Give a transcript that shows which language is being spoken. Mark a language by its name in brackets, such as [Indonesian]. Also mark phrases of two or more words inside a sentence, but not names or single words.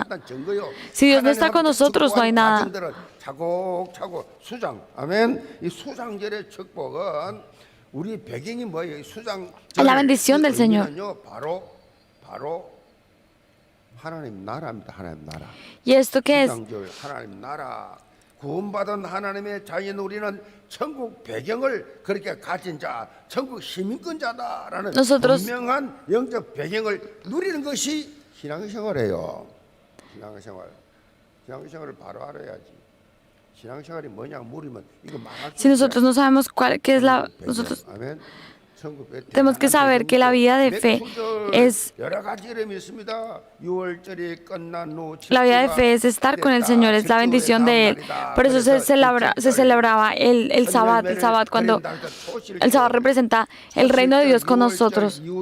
[Spanish] Si Dios no está con nosotros, no hay nada. La bendición del Señor. ¿Y esto qué es? [Korean] 구원받은 하나님의 자녀인 우리는 천국 배경을 그렇게 가진 자, 천국 시민권자다라는 분명한 영적 배경을 누리는 것이 신앙생활이에요. 신앙생활을 바로 알아야지. 신앙생활이 뭐냐 물으면 이거 말할 수 [Spanish] Si nosotros no sabemos qué es nosotros tenemos que saber que la vida de fe es estar con el Señor, es la bendición de Él. Por eso se celebraba el Sabbat, cuando el Sabbat representa el reino de Dios con nosotros.